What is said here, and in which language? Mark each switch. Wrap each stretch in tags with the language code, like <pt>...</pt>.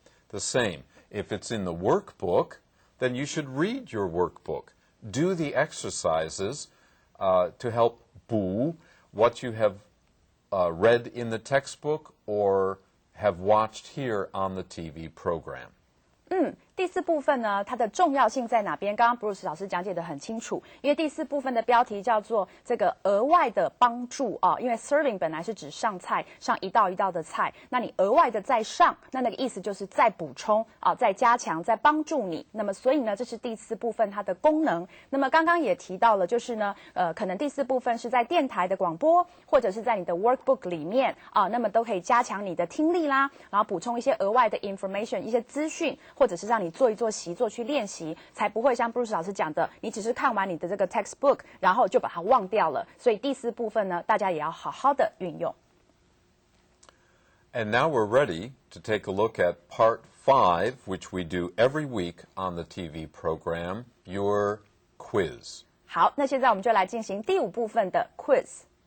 <en>The same, if it's in the workbook, then you should read your workbook. Do the exercises to help 补 what you have read in the textbook or have watched here on the TV program.</en> <zh>第4部分呢，它的重要性在哪边？刚刚 Bruce 老师讲解得很清楚，因为第4部分的标题叫做这个额外的帮助啊，因为 serving 本来是指上菜，上一道一道的菜，那你额外的再上，那个意思就是再补充啊，再加强，再帮助你。那么所以呢，这是第4部分它的功能。那么刚刚也提到了，就是呢，可能第4部分是在电台的广播，或者是在你的 workbook 里面啊，那么都可以加强你的听力啦，然后补充一些额外的 information， 一些资讯，或者是让你做一做习作去练习，才不会像 Bruce 老师讲的，你只是看完你的这个 textbook， 然后就把它忘掉了。所以第4部分呢，大家也要好好的运用。</zh> <en>And now we're ready to take a look at part 5, which we do every week on the TV program, your quiz.</en> <zh>好，那现在我们就来进行第5部分的 quiz。</zh>